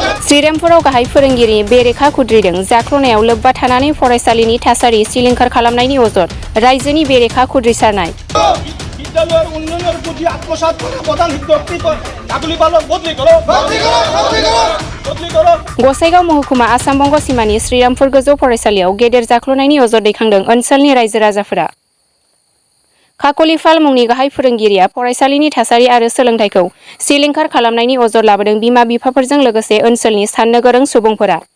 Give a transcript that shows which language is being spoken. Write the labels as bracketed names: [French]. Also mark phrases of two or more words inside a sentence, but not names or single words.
[Bodo] श्रीरामपुराव गाहाय फोरोंगिरि बेरेखा खुद्रिदों जाख्ल'नायाव लोब्बा थानानै फरायसालिनि थासारि सिलिंखार खालामनायनि अजद रायजोनि बेरेखा खुद्रिसारनाय [Bangla] বিদ্যালয়ের উন্নয়নের প্রতি আত্মসাৎ করা প্রধান ব্যক্তি কাকুলি পালক বদলি করো [Bodo] गसाइगाव महकुमा आसाम बंग सीमानि श्रीरामपुर गोजौ फरायसालियाव गेदेर जाख्ल'नायनि अजद दैखांदों ओनसोलनि रायजो राजाफोरा। खाकलिफाल मुंनि गाहाय फोरोंगिरिया फरायसालिनि थासारि आरो सोलोंथाइखौ सिलिंखार खालामनायनि अजद लाबोदों बिमा बिफाफोरजों लोगोसे ओनसोलनि साननो गोरों सुबुंफोरा।